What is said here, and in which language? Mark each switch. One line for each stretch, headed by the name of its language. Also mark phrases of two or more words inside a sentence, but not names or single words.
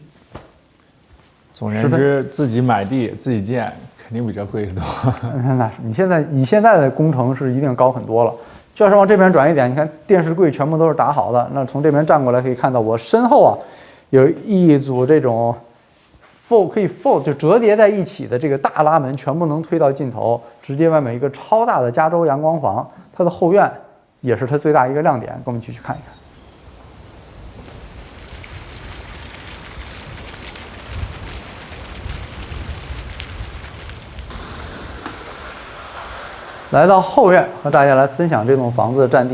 Chinese: 總言之，自己買地自己建，肯定比這貴得多。那是你現在的工程是一定高很多了。就是往這邊轉一點，你看電視櫃全部都是打好的。那從這邊站過來可以看到，我身後啊有一組這種 可以 fold 就折疊在一起的這個大拉門，全部能推到盡頭，直接外面一個超大的加州陽光房。它的後院也是它最大一個亮點，跟我們繼續看一看。來到後院，和大家來分享這棟房子的佔地。